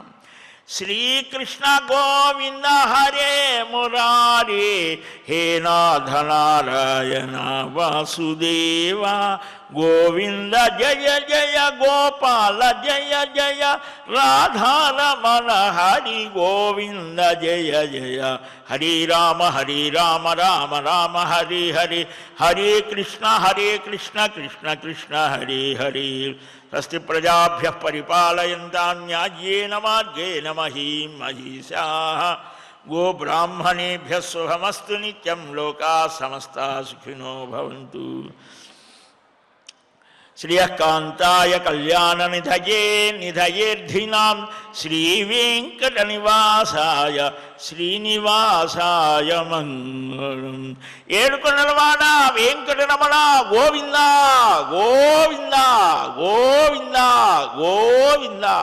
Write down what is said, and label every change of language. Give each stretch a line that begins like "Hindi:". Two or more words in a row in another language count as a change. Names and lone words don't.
Sanskrit: శ్రీకృష్ణ గోవింద హరే మురారే, హే నాథ నారాయణ వాసుదేవ, గోవింద జయ జయ గోపాల జయ జయ, రాధారమణ హరి గోవింద జయ జయ, హరి రామ రామ రామ హరి హరి, హరే కృష్ణ కృష్ణ కృష్ణ హరే హరే. స్వస్తి ప్రజాభ్యః పరిపాలయంతాం న్యాయేన మార్గేణ మహీం మహీషాః. గోబ్రాహ్మణేభ్యः శుభమస్తు నిత్యం. లోకాः సమస్తాः సుఖినో భవంతు. శ్రియకాంతాయ కళ్యాణ నిధయే నిధయేర్ధినాం, శ్రీవేంకటనివాసాయ శ్రీనివాసాయ మంగళం.
Telugu: ఏడుకొండలవాడ వెంకటరమణ గోవింద గోవింద గోవింద గోవింద.